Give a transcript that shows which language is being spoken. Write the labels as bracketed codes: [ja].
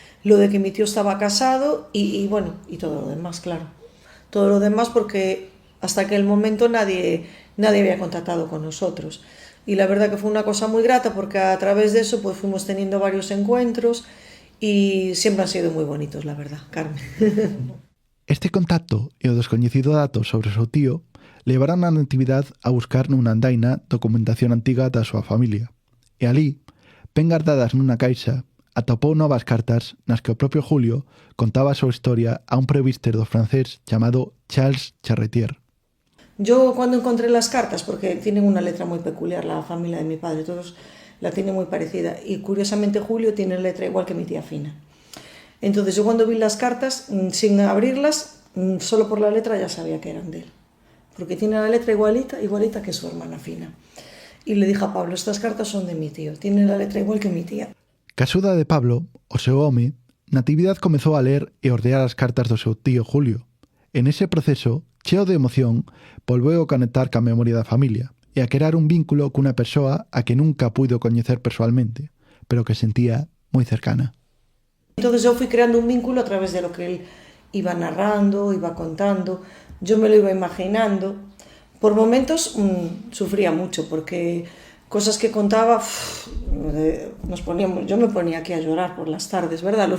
[es] Lo de que mi tío estaba casado y bueno, y todo lo demás, claro. Todo lo demás porque hasta aquel momento nadie había contactado con nosotros. Y la verdad que fue una cosa muy grata porque a través de eso pues fuimos teniendo varios encuentros y siempre han sido muy bonitos, la verdad, Carmen. [gl] Este contacto e o descoñecido dato sobre o seu tío levaron a Natividad a buscar nunha andaina documentación antiga da súa familia. E ali, ben guardadas nunha caixa, atopou novas cartas nas que o propio Julio contaba a súa historia a un prevíster do francés chamado Charles Charretier. [es] Yo cuando encontré las cartas, porque tienen una letra muy peculiar la familia de mi padre, todos la tienen muy parecida, y curiosamente Julio tiene letra igual que mi tía Fina. Entonces yo cuando vi las cartas, sin abrirlas, solo por la letra ya sabía que eran de él, porque tiene la letra igualita que su hermana Fina. Y le dije a Pablo, estas cartas son de mi tío, tiene la letra igual que mi tía. [gl] Ca axuda de Pablo, o seu home, Natividad comezou a ler e ordear as cartas do seu tío Julio. En ese proceso, cheo de emoción, volveu a conectar ca memoria da familia e a crear un vínculo cunha persoa a que nunca puido coñecer persoalmente, pero que sentía moi cercana. [es] Entonces eu fui creando un vínculo a través de lo que él iba narrando, iba contando, yo me lo iba imaginando. Por momentos sufría mucho porque cosas que contaba, yo me ponía aquí a llorar por las tardes, ¿verdad?